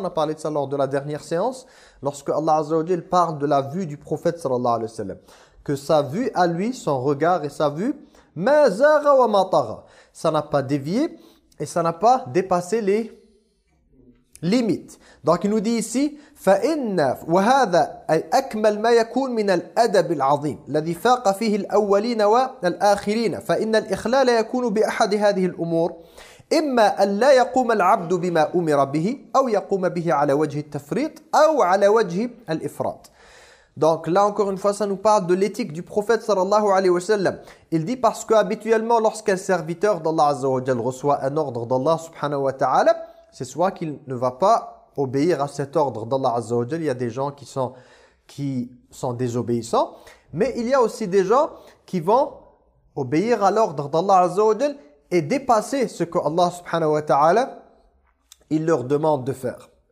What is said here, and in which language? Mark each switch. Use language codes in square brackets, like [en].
[fr] On a parlé de ça lors de la dernière séance. Lorsque Allah Azza wa Jalla parle de la vue du prophète sallallahu alayhi wa sallam, que sa vue à lui, son regard et sa vue [ar] ma zagha wa ma tagha. [fr] Ça n'a pas dévié et ça n'a pas dépassé les limites. Donc il nous dit ici [ar] فَإِنَّ وَهَذَا أَيْ أَكْمَلْ مَا يَكُونْ مِنَ الْأَدَبِ الْعَظِيمِ الَّذِي فَاقَ فِيهِ الْأَوَّلِينَ وَالْآخِرِينَ فَإِنَّ الْإِخْلَالَ يَكُونُ بِأَحَدِ هَذِهِ الْأُمُورِ إِمَّا أَلَّا يَقُومَ الْعَبْدُ بِمَا أُمِرَ بِهِ أَوْ يَقُومَ بِهِ عَلَى وَجْهِ التَّفْرِيطِ أَوْ عَلَى وَجْهِ الْإِفْرَاطِ. [fr] Donc là encore une fois ça nous parle de l'éthique du prophète sallallahu alayhi wa sallam. Il dit parce que habituellement lorsqu'un serviteur d'Allah azza wa jalla reçoit un ordre d'Allah subhanahu wa ta'ala, c'est soit qu'il ne va pas obéir à cet ordre d'Allah Azza wa Jalla. Il y a des gens qui sont désobéissants, mais il y a aussi des gens qui vont obéir à l'ordre d'Allah Azza wa Jalla et dépasser ce que Allah Subhanahu wa Ta'ala il leur demande de faire.